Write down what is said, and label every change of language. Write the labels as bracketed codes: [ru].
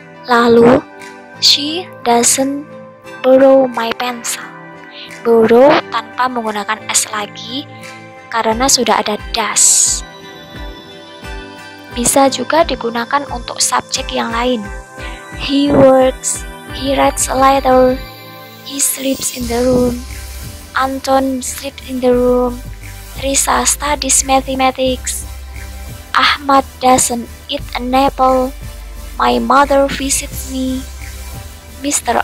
[en] Lalu she doesn't borrow my pencil. [id] Borrow tanpa menggunakan s lagi karena sudah ada does. Bisa juga digunakan untuk subjek yang lain. [en] He works, he writes a letter, he sleeps in the room, Anton sleeps in the room, Risa studies mathematics, Ahmad doesn't eat an apple, my mother visits me, Mr.